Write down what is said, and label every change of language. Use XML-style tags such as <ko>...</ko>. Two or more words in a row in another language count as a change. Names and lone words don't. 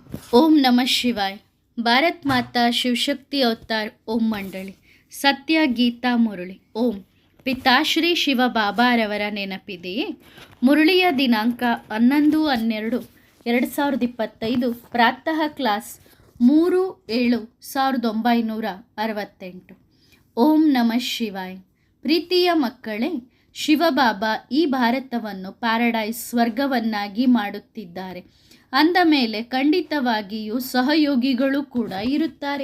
<sa>ओम नमः शिवाय।</sa> <kn>भारत माता शिवशक्ति अवतार ओम मंडली सत्य गीता मुरಳಿ ಓಂ ಪಿತಾಶ್ರೀ ಶಿವ ಬಾಬಾರವರ ನೆನಪಿದೆಯೇ? ಮುರಳಿಯ ದಿನಾಂಕ 11/12/2025 ಪ್ರಾತಃ ಕ್ಲಾಸ್ 3/7/1968।</kn> <sa>ಓಂ ನಮಃ ಶಿವಾಯ।</sa> <kn>ಪ್ರೀತಿಯ ಮಕ್ಕಳೇ, ಶಿವಬಾಬಾ ಈ ಭಾರತವನ್ನು ಪ್ಯಾರಡೈಸ್ ಸ್ವರ್ಗವನ್ನಾಗಿ ಮಾಡುತ್ತಿದ್ದಾರೆ ಅಂದ ಮೇಲೆ ಖಂಡಿತವಾಗಿಯೂ ಸಹಯೋಗಿಗಳು ಕೂಡ ಇರುತ್ತಾರೆ.</kn>